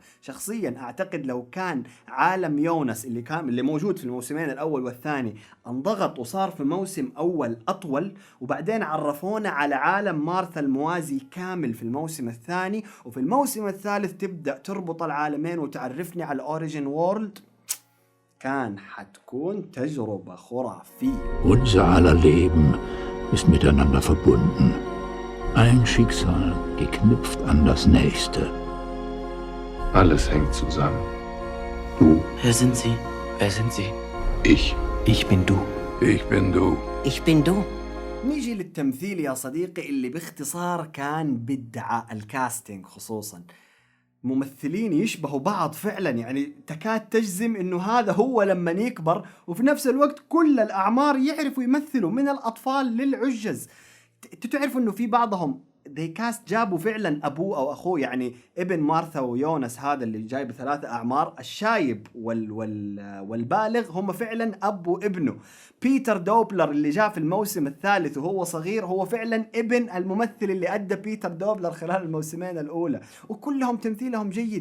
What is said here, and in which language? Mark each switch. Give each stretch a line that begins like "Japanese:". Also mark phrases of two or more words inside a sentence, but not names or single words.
Arabic: شخصيا أعتقد لو كان عالم يونس اللي موجود في الموسمين الأول والثاني انضغط وصار في موسم أول أطول، وبعدين عرفونا على عالم مارثا الموازي كامل في الموسم الثاني، وفي الموسم الثالث تبدأ تربط العالمين وتعرفني على
English: origin world,
Arabic: كان حتكون تجربة خرافية.
German: Unser aller Leben ist miteinander verbunden. Ein Schicksal geknüpft an das nächste. Alles hängt zusammen. Du, Wer sind Sie? Wer sind Sie? ich, Ich bin du. Ich bin du. Ich bin du.
Arabic: نيجي للتمثيل يا صديقي، اللي باختصار كان بدعة. الكاستينج خصوصا ممثلين يشبهوا بعض فعلا، يعني تكاد تجزم انه هذا هو لما يكبر، وفي نفس الوقت كل الاعمار يعرفوا يمثلوا من الاطفال للعجز. تعرفوا انه في بعضهم
English: they cast
Arabic: جابوا فعلا أبوه أو أخوه، يعني ابن مارثا ويونس هذا اللي جايب 3 أعمار، الشايب والبالغ هم فعلا أب وابنه. بيتر دوبلر اللي جاء في الموسم الثالث وهو صغير هو فعلا ابن الممثل اللي أدى بيتر دوبلر خلال الموسمين الأولى، وكلهم تمثيلهم جيد.